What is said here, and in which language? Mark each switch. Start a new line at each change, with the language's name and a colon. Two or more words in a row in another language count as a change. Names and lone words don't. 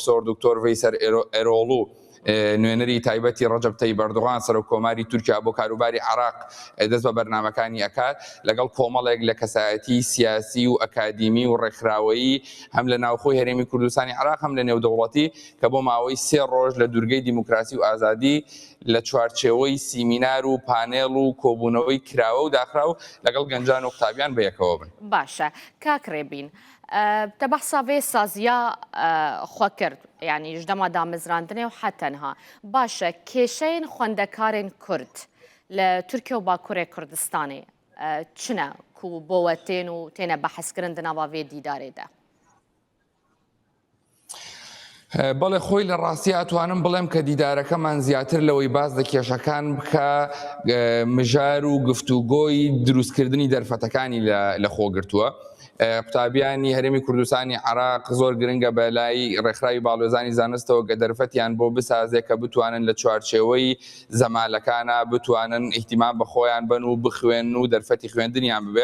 Central Kurdish: پرۆفسۆر دکتۆر ڤەیسەر ئێرۆڵوو نوێنەری تایبەتی ڕەجەب تەیب ئەردوغان سەرۆک کۆماری تورکیا بۆ کاروباری عراق دەست بە بەرنامەکانی ئەکات لەگەڵ کۆمەڵێک لە کەسایەتی سیاسی و ئەکادیمی و ڕێکخراوەیی هەم لە ناوخۆی هەرێمی کوردستانی عراق هەم لە نێودەوڵەتی کە بۆ ماوەی 3 ڕۆژ لە دوورگەی دیموکراسی و ئازادی لە چوارچێوەی سیمینار و پانێڵ و کۆبوونەوەی کراوە و داخراو لەگەڵ گەنجان و قوتابیان بەیەکەوە بن.
Kurdish: باشە کاکرێبین تە بەحسا vê saziya xwe kir yanî ji dema damezrandinê û hetenha baş e kêşeyên xwendekarên Kurd li Tirkiye û Bakurê Kurdistanê çi ne ku bo we tên û têne behezkirin di nava vê dîdarê de؟
Central Kurdish: بەڵێ خۆی لە ڕاستی ئەتوانم بڵێم کە دیدارەکەمان زیاتر لەوەی باز لە کێشەکان بکە مژار و گفتوگۆی دروستکردنی دەرفەتەکانی لە خۆگرتووە. قوتابیانی هەرێمی کوردستانی عراق زۆر گرنگە بە لای ڕێکخراوی باڵۆزانی زانستەوە کە دەرفەتیان بۆ بسازێت کە بتوانن لە چوارچێوەی زەمالەکانە بتوانن ئیحتیمام بە خۆیان بن و بخوێن و دەرفەتی خوێندنیان ببێ.